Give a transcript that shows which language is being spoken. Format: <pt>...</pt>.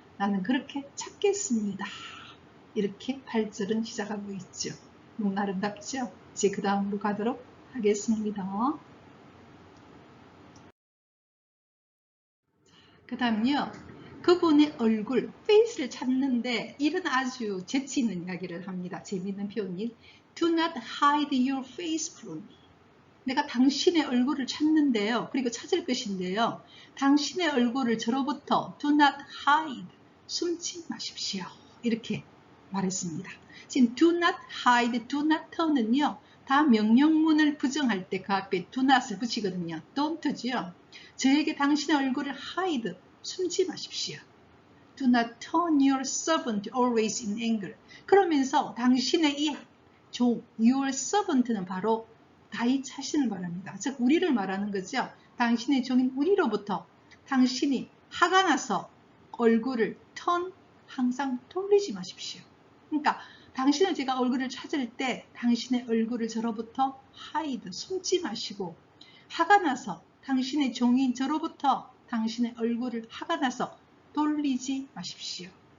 <ko>나는 그렇게 찾겠습니다. 이렇게 8절은 시작하고 있죠. 너무 아름답죠? 이제 그 다음으로 가도록 하겠습니다. 그 다음요. 그분의 얼굴, face를 찾는데 이런 아주 재치 있는 이야기를 합니다. 재미있는 표현인</ko> <en>Do not hide your face from me.</en> <ko>내가 당신의 얼굴을 찾는데요. 그리고 찾을 것인데요. 당신의 얼굴을 저로부터</ko> <en>do not hide,</en> <ko>숨지 마십시오. 이렇게 말했습니다. 지금</ko> <en>do not hide, do not turn</en> <ko>은요. 다 명령문을 부정할 때 그 앞에</ko> <en>do not</en> <ko>을 붙이거든요. don't지요. 저에게 당신의 얼굴을 hide, 숨지 마십시오.</ko> <en>Do not turn your servant always in anger.</en> <ko>그러면서 당신의 이 종,</ko> <en>your servant</en> <ko>는 바로 다윗 자신을 말합니다. 즉 우리를 말하는 거죠. 당신의 종인 우리로부터 당신이 화가 나서 얼굴을 항상 돌리지 마십시오. 그러니까 당신을 제가 얼굴을 찾을 때 당신의 얼굴을 저로부터 hide, 숨지 마시고 화가 나서 당신의 종인 저로부터 당신의 얼굴을 화가 나서 돌리지 마십시오.</ko>